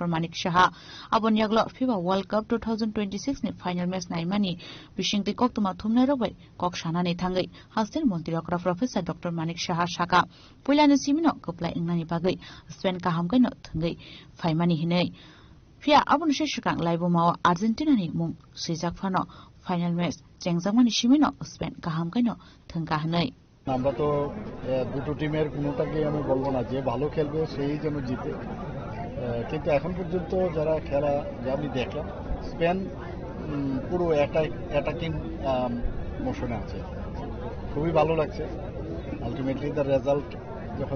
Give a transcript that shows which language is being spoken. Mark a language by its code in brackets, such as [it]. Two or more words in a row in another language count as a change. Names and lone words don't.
[trp] Manik Shaha abon yaglo FIFA World Cup 2026 ni [en] final match [trp] naimani bishingte koktuma thumnai robai kokshana ni thang Hastin Montreal Professor Dr. Manik Shaha Shaka Pulani Simino Kopla Ingani Bagai Sven Kahamgano Tungai Faimani Hine Pia Abun Shishakang Laibumao Argentina ni Mung Sizak Fano [en] Final Match [trp] Chengzamani Shimino Sven Kahamgano Tungahanai [bn] আমরা তো দুটো টিমের কোনোটাকে আমি বলবো না যে ভালো খেলবে সেই যেন জিতে কিন্তু এখন পর্যন্ত যারা খেলা যা আমি দেখলাম স্পেন পুরো [en] attacking motion [bn] আছে খুবই ভালো লাগছে আলটিমেটলি তার রেজাল্ট যখন